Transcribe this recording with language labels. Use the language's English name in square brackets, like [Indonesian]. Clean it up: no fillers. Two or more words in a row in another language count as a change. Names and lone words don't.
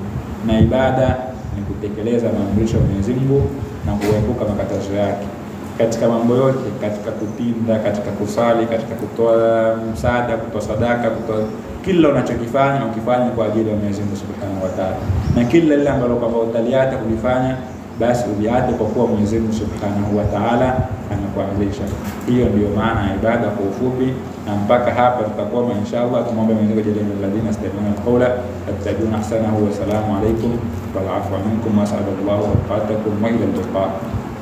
[Swahili] Na ibada ni kutekeleza maamrisho ya Mwenyezi Mungu na kuepuka makatazo yake katika mambo yote, katika kutinda, katika kusali, katika kutoa msaada, kutoa sadaka, kutoa kila unachokifanya ukifanye kwa ajili ya Mwenyezi Mungu [Arabic] سبحانه وتعالى. [Swahili] Na kila lile ambalo kwamba utaliata kulifanya, basi uliate kwa kuwa Mwenyezi Mungu [Arabic] سبحانه وتعالى [Swahili] anakuamrisha. Hiyo ndio maana ya ibada kwa ufupi, na mpaka hapa tutakoma inshallah. Tumombe Mwenyezi Mungu ajalie [Arabic] الذين يستمعون القول يتبعون أحسنه. والسلام عليكم والعفو منكم وصلى الله وبركاته وإلى اللقاء.